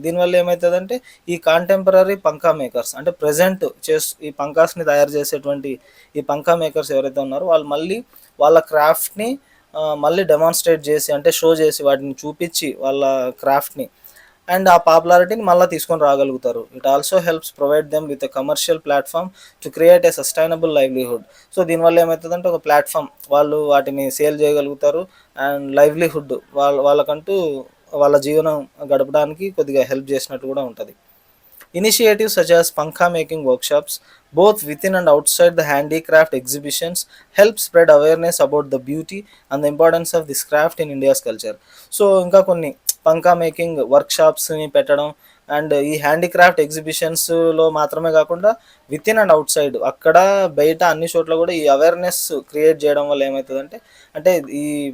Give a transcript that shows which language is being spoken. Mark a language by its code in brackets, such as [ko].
[te] దీనివల్ల ఏమవుతుందంటే ఈ కాంటెంపరీ పంకా మేకర్స్ అంటే ప్రజెంట్ ఈ పంకాస్ని తయారు చేసేటువంటి ఈ పంకా మేకర్స్ ఎవరైతే ఉన్నారో వాళ్ళు మళ్ళీ వాళ్ళ క్రాఫ్ట్ని మళ్ళీ డెమాన్స్ట్రేట్ చేసి అంటే షో చేసి వాటిని చూపించి వాళ్ళ క్రాఫ్ట్ని అండ్ ఆ పాపులారిటీని మళ్ళీ తీసుకొని రాగలుగుతారు. [en] It also helps provide them with a commercial platform to create a sustainable livelihood. [te] So దీనివల్ల ఏమవుతుందంటే ఒక ప్లాట్ఫామ్, వాళ్ళు వాటిని సేల్ చేయగలుగుతారు అండ్ లైవ్లీహుడ్ వాళ్ళకంటూ వాళ్ళ జీవనం గడపడానికి కొద్దిగా హెల్ప్ చేసినట్టు కూడా ఉంటుంది. [en] Initiatives such as panka making workshops, both within and outside the handicraft exhibitions, help spread awareness about the beauty and the importance of this craft in India's culture. [te] So ఇంకా కొన్ని పంకా మేకింగ్ వర్క్షాప్స్ని పెట్టడం and ఈ handicraft ఎగ్జిబిషన్స్లో మాత్రమే కాకుండా [en] within and outside [te] అక్కడ బయట అన్ని చోట్ల కూడా ఈ అవేర్నెస్ క్రియేట్ చేయడం వల్ల ఏమవుతుందంటే అంటే ఈ